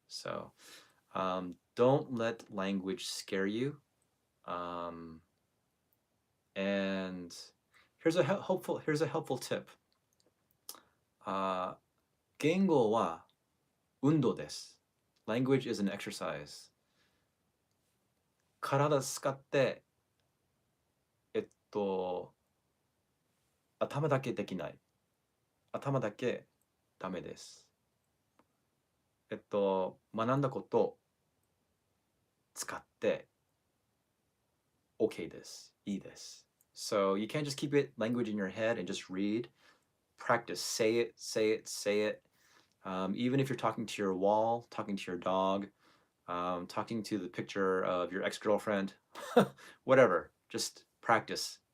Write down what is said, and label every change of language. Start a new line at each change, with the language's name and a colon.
English: So don't let language scare you. Um, and here's a helpful tip.
Japanese: 言語は運動です。
English: Language is an exercise.
Japanese: 体使って、えっと、頭だけできない。頭だけダメです。学んだこと使って OK です。いいです。
English: So you can't just keep it language in your head and just read. Practice. Say it, say it, say it. Even if you're talking to your wall, talking to your dog, talking to the picture of your ex-girlfriend, whatever, just practice.